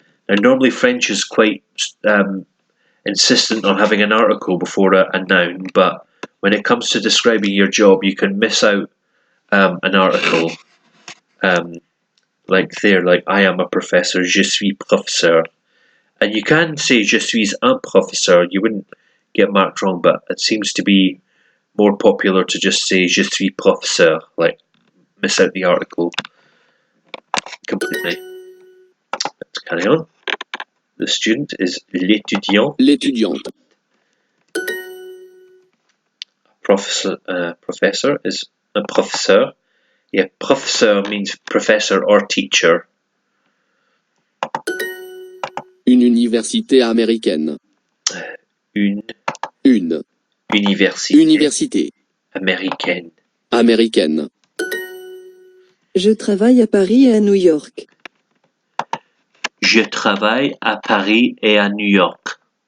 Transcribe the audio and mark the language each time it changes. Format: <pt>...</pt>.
<en>Now, normally French is quite insistent on having an article before a noun, but when it comes to describing your job, you can miss out an article. Like there, like I am a professor.</en> <fr>Je suis professeur.</fr> <en>And you can say</en> <fr>je suis un professeur.</fr> <en>You wouldn't get marked wrong, but it seems to be more popular to just say</en> <fr>je suis professeur,</fr> <en>like miss out the article completely. Let's carry on. The student is l'étudiant.</en> <fr>L'étudiante.</fr> <en>Professor is a professeur. Yeah, professeur means professor or teacher.</en> <fr>Une université américaine. Une université Université américaine. américaine. Je travaille à Paris et à New York. Je travaille à Paris et à New York.</fr>